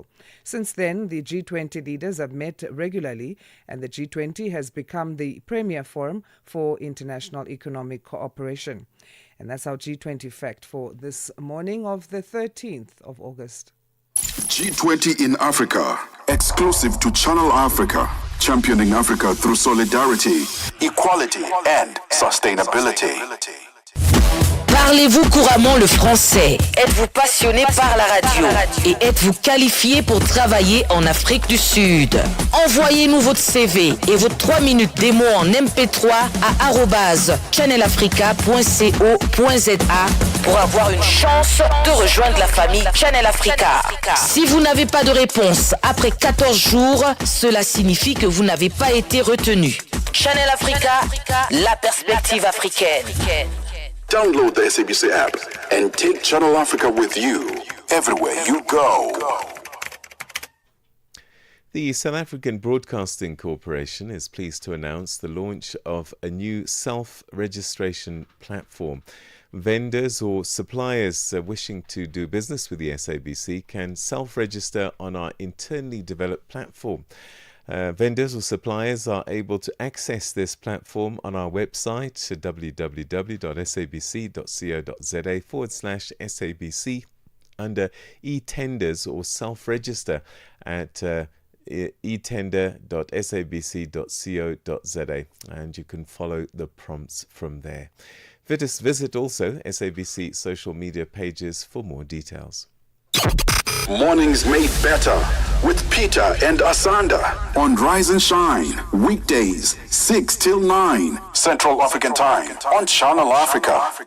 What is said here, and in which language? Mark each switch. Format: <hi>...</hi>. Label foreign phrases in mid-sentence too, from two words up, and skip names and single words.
<en>Since then, the G20 leaders have met regularly, and the G20 has become the premier forum for international economic cooperation. And that's our G20 fact for this morning of the 13th of August. G20 in Africa, exclusive to Channel Africa, championing Africa through solidarity, equality and sustainability.</en> <fr>Parlez-vous couramment le français? Êtes-vous passionné par la radio? Et êtes-vous qualifié pour travailler en Afrique du Sud? Envoyez-nous votre CV et vos 3 minutes démo en MP3 à @channelafrica.co.za pour avoir une chance de rejoindre la famille Channel Africa. Si vous n'avez pas de réponse après 14 jours, cela signifie que vous n'avez pas été retenu. Channel Africa, la perspective africaine.</fr> <en>Download the SABC app and take Channel Africa with you everywhere you go. The South African Broadcasting Corporation is pleased to announce the launch of a new self-registration platform. Vendors or suppliers wishing to do business with the SABC can self-register on our internally developed platform. Vendors or suppliers are able to access this platform on our website, www.sabc.co.za/SABC, under e-tenders or self-register at etender.sabc.co.za, and you can follow the prompts from there. Visit also SABC social media pages for more details. Mornings made better with Peter and Asanda on Rise and Shine, weekdays 6 till 9 Central African Time on Channel Africa.</en>